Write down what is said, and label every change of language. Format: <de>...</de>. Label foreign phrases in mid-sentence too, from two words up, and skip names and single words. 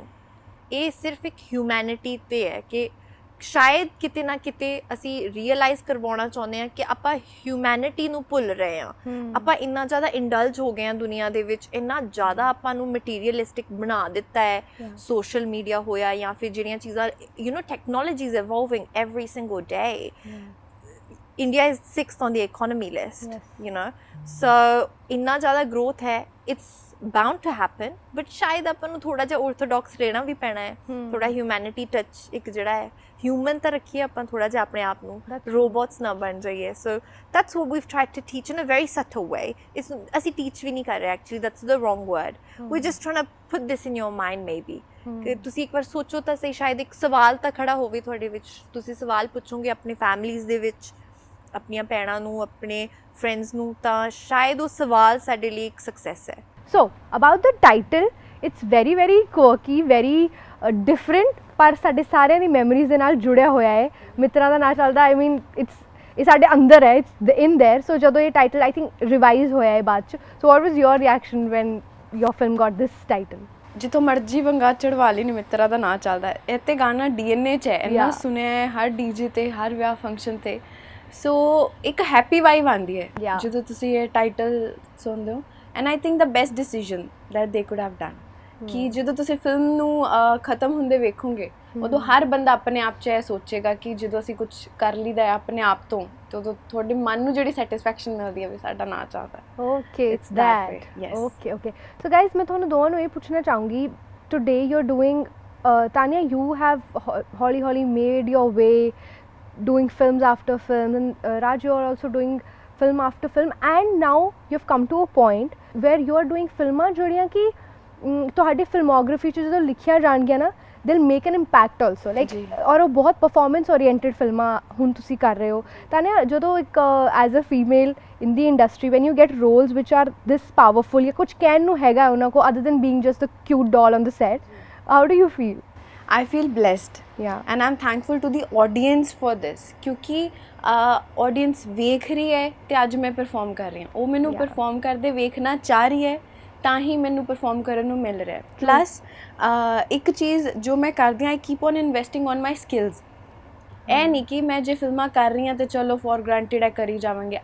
<pa>ਇਹ ਸਿਰਫ ਇੱਕ ਹਿਊਮੈਨਿਟੀ 'ਤੇ ਹੈ ਕਿ ਸ਼ਾਇਦ ਕਿਤੇ ਨਾ ਕਿਤੇ ਅਸੀਂ ਰੀਅਲਾਈਜ਼ ਕਰਵਾਉਣਾ ਚਾਹੁੰਦੇ ਹਾਂ ਕਿ ਆਪਾਂ ਹਿਊਮੈਨਿਟੀ ਨੂੰ ਭੁੱਲ ਰਹੇ ਹਾਂ. ਆਪਾਂ ਇੰਨਾ ਜ਼ਿਆਦਾ ਇੰਡਲਜ ਹੋ ਗਏ ਹਾਂ ਦੁਨੀਆ ਦੇ ਵਿੱਚ ਇੰਨਾ ਜ਼ਿਆਦਾ ਆਪਾਂ ਨੂੰ ਮਟੀਰੀਅਲਿਸਟਿਕ ਬਣਾ ਦਿੱਤਾ ਹੈ.</pa> <en>social media</en> <pa>ਹੋਇਆ ਜਾਂ ਫਿਰ ਜਿਹੜੀਆਂ ਚੀਜ਼ਾਂ</pa> <en>technology is evolving every single day. India is 6th on the economy list.</en> <pa>So ਇੰਨਾ ਜ਼ਿਆਦਾ growth ਹੈ.</pa> <en>It's bound to happen,</en> <pa>but ਸ਼ਾਇਦ ਆਪਾਂ ਨੂੰ ਥੋੜਾ ਜਿਹਾ orthodox ਰਹਿਣਾ ਵੀ ਪੈਣਾ ਹੈ. ਥੋੜਾ</pa> <en>humanity touch</en> <pa>ਇੱਕ ਜਿਹੜਾ ਹੈ ਹਿਊਮਨ ਤਾਂ ਰੱਖੀਏ ਆਪਾਂ ਥੋੜਾ ਜਿਹਾ ਆਪਣੇ ਆਪ ਨੂੰ,</pa> <en>That's true.</en> <pa>ਰੋਬੋਟਸ ਨਾ ਬਣ ਜਾਈਏ।</pa> <en>so that's what we've tried to teach in a very subtle way. it's</en> <pa>ਅਸੀਂ ਟੀਚ ਵੀ ਨਹੀਂ ਕਰ ਰਹੇ</pa> <en>actually, that's the wrong word. we just trying to put this in your mind maybe,</en> <pa>ਕਿ ਤੁਸੀਂ ਇੱਕ ਵਾਰ ਸੋਚੋ ਤਾਂ ਸਹੀ, ਸ਼ਾਇਦ ਇੱਕ ਸਵਾਲ ਤਾਂ ਖੜਾ ਹੋਵੇ ਤੁਹਾਡੇ ਵਿੱਚ, ਤੁਸੀਂ ਸਵਾਲ ਪੁੱਛੋਗੇ ਆਪਣੀ ਫੈਮਲੀਜ਼ ਦੇ ਵਿੱਚ, ਆਪਣੀਆਂ ਭੈਣਾਂ ਨੂੰ, ਆਪਣੇ ਫਰੈਂਡਸ ਨੂੰ, ਤਾਂ ਸ਼ਾਇਦ ਉਹ ਸਵਾਲ ਸਾਡੇ ਲਈ ਇੱਕ ਸਕਸੈਸ ਹੈ।</pa> <en>So, about the title, it's very very quirky, very different,</en> <pa>ਪਰ ਸਾਡੇ ਸਾਰਿਆਂ ਦੀ ਮੈਮਰੀਜ਼ ਦੇ ਨਾਲ ਜੁੜਿਆ ਹੋਇਆ ਹੈ। ਮਿੱਤਰਾਂ ਦਾ ਨਾਂ ਚੱਲਦਾ,</pa> <en>I mean</en> <pa>ਇਹ ਸਾਡੇ ਅੰਦਰ ਹੈ,</pa> <en>it's in there.</en> <pa>ਸੋ ਜਦੋਂ ਇਹ ਟਾਈਟਲ ਆਈ ਥਿੰਕ ਰਿਵਾਈਜ਼ ਹੋਇਆ ਹੈ ਬਾਅਦ ਚ,</pa> <en>so what was your reaction when your film got this title?</en> <pa>ਜਿੱਥੋਂ ਮਰਜੀ ਵੰਗਾ ਚੜਵਾ ਲਈ ਨੀ ਮਿੱਤਰਾਂ ਦਾ ਨਾਂ ਚੱਲਦਾ ਹੈ। ਇਹ ਤੇ ਗਾਣਾ ਡੀਐਨਏ 'ਚ ਹੈ, ਇੰਨਾ</pa> <en>Yeah.</en> <pa>ਸੁਣਿਆ ਹੈ ਹਰ ਡੀਜੇ ਤੇ, ਹਰ ਵਿਆਹ ਫੰਕਸ਼ਨ ਤੇ। ਸੋ ਇੱਕ</pa> <en>happy vibe</en> <pa>ਆਉਂਦੀ ਹੈ</pa> <en>Yeah.</en> <pa>ਜਦੋਂ ਤੁਸੀਂ ਇਹ ਟਾਈਟਲ ਸੁਣਦੇ ਹੋ।</pa> <en>and I think the best decision that they could have done,</en> <pa>ਕਿ ਜਦੋਂ ਤੁਸੀਂ ਫਿਲਮ ਨੂੰ ਖਤਮ ਹੁੰਦੇ ਵੇਖੋਗੇ ਉਦੋਂ ਹਰ ਬੰਦਾ ਆਪਣੇ ਆਪ 'ਚ ਇਹ ਸੋਚੇਗਾ ਕਿ ਜਦੋਂ ਅਸੀਂ ਕੁਝ ਕਰ ਲਈਦਾ ਹੈ ਆਪਣੇ ਆਪ ਤੋਂ, ਤੇ ਉਦੋਂ ਤੁਹਾਡੇ ਮਨ ਨੂੰ ਜਿਹੜੀ ਸੈਟੀਸਫੈਕਸ਼ਨ ਮਿਲਦੀ ਹੈ ਵੀ ਸਾਡਾ ਨਾਂ ਚੱਲਦਾ ਹੈ। ਓਕੇ,</pa> <en>It's that way, that. yes.</en> <pa>ਓਕੇ ਓਕੇ, ਸੋ ਗਾइस ਮੈਂ ਤੁਹਾਨੂੰ ਦੋਵਾਂ ਨੂੰ ਇਹ ਪੁੱਛਣਾ ਚਾਹੂੰਗੀ,</pa> <en>today you are doing, Tania you have</en> <pa>ਹੌਲੀ ਹੌਲੀ</pa> <en>made your way doing films after films, and Raj, you are also doing film after film, and now you have come to a point where you are doing filਮਾਂ</en> <pa>ਜਿਹੜੀਆਂ ਕਿ ਤੁਹਾਡੀ ਫਿਲਮੋਗ੍ਰਾਫੀ 'ਚ ਜਦੋਂ ਲਿਖੀਆਂ ਜਾਣਗੀਆਂ ਨਾ,</pa> <en>they'll make an impact also, like,</en> <pa>ਜੀ। ਔਰ ਉਹ ਬਹੁਤ</pa> <en>performance oriented</en> <pa>ਫਿਲਮਾਂ ਹੁਣ ਤੁਸੀਂ ਕਰ ਰਹੇ ਹੋ। ਤਾਨੀਆ, ਜਦੋਂ ਇੱਕ</pa> <en>as a female in the industry when you get roles which are this powerful,</en> <pa>ਜਾਂ ਕੁਝ ਕਹਿਣ ਨੂੰ ਹੈਗਾ ਉਹਨਾਂ ਕੋਲ</pa> <en>other than being just a cute doll on the set, how do you feel? I feel blessed, Yeah. and I'm thankful to the audience for this,</en> <pa>ਕਿਉਂਕਿ audience ਵੇਖ ਰਹੀ ਹੈ ਤੇ ਅੱਜ ਮੈਂ ਪਰਫਾਰਮ ਕਰ ਰਹੀ ਹਾਂ। ਉਹ ਮੈਨੂੰ</pa> <en>Yeah.</en> <pa>ਪਰਫਾਰਮ ਕਰਦੇ ਵੇਖਣਾ ਚਾਹ ਰਹੀ ਹੈ, ਤਾਂ ਹੀ ਮੈਨੂੰ ਪਰਫਾਰਮ ਕਰਨ ਨੂੰ ਮਿਲ ਰਿਹਾ। ਪਲੱਸ ਇੱਕ ਚੀਜ਼ ਜੋ ਮੈਂ ਕਰਦੀ ਹਾਂ,</pa> <en>I keep on investing on my skills.</en> <pa>ਇਹ ਨਹੀਂ ਕਿ ਮੈਂ ਜੇ ਫਿਲਮਾਂ ਕਰ ਰਹੀ ਹਾਂ ਤੇ ਚਲੋ</pa> <en>for granted</en> <pa>ਹੈ ਕਰੀ ਜਾਵਾਂਗੇ।</pa>